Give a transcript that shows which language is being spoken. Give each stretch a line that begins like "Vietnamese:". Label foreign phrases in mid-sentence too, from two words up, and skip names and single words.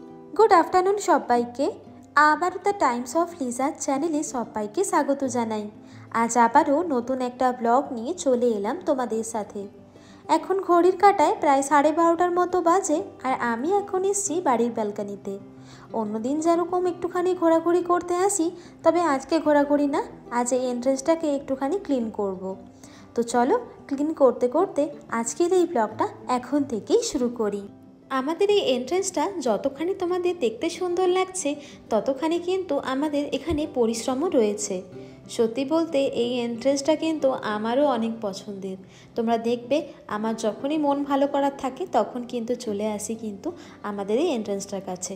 English: good afternoon
Bangla: সবাইকে আবারো দ্য টাইমস অফ লিজা চ্যানেলে সবাইকে স্বাগত জানাই। আজ আবারো নতুন একটা ব্লগ নিয়ে চলে এলাম তোমাদের সাথে। এখন ঘড়ির কাঁটায় প্রায় 12:30টার মতো বাজে আর আমি এখন এসেছি বাড়ির ব্যালকনিতে। অন্যদিন যেরকম একটুখানি ঘোরাঘুরি করতে আসি তবে আজকে ঘোরাঘুরি না, আজ এই এন্ট্রেন্সটাকে একটুখানি ক্লিন করব। তো চলো ক্লিন করতে করতে আজকের এই ব্লগটা এখন থেকেই শুরু করি। आमादेर এই এন্ট্রেন্সটা যতখানি তোমাদের দেখতে সুন্দর লাগছে ততখানি কিন্তু আমাদের এখানে পরিশ্রমও রয়েছে। সত্যি বলতে এই এন্ট্রেন্সটা কিন্তু আমারও অনেক পছন্দের। তোমরা দেখবে আমার যখনই মন ভালো করার থাকে তখন কিন্তু চলে আসি কিন্তু আমাদের এই এন্ট্রেন্সটার কাছে।